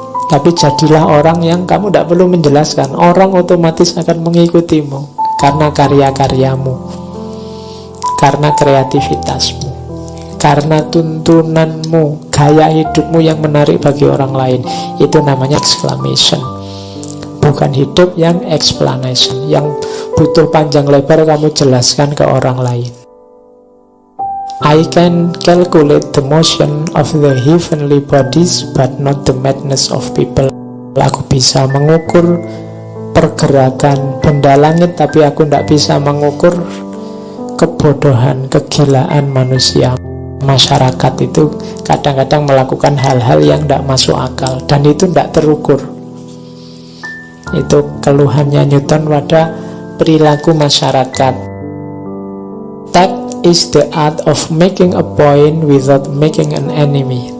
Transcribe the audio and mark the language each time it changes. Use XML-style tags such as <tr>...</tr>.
<id>Tapi jadilah orang yang kamu tidak perlu menjelaskan, orang otomatis akan mengikutimu karena karya-karyamu, karena kreativitasmu, karena tuntunanmu, gaya hidupmu yang menarik bagi orang lain. Itu namanya exclamation, bukan hidup yang explanation, yang butuh panjang lebar kamu jelaskan ke orang lain.</id> <en>I can calculate the motion of the heavenly bodies but not the madness of people.</en> <id>Aku bisa mengukur pergerakan benda langit, tapi aku tidak bisa mengukur kebodohan, kegilaan manusia. Masyarakat itu kadang-kadang melakukan hal-hal yang tidak masuk akal, dan itu tidak terukur. Itu keluhannya Newton pada perilaku masyarakat.</id> <en>Tact is the art of making a point without making an enemy.</en>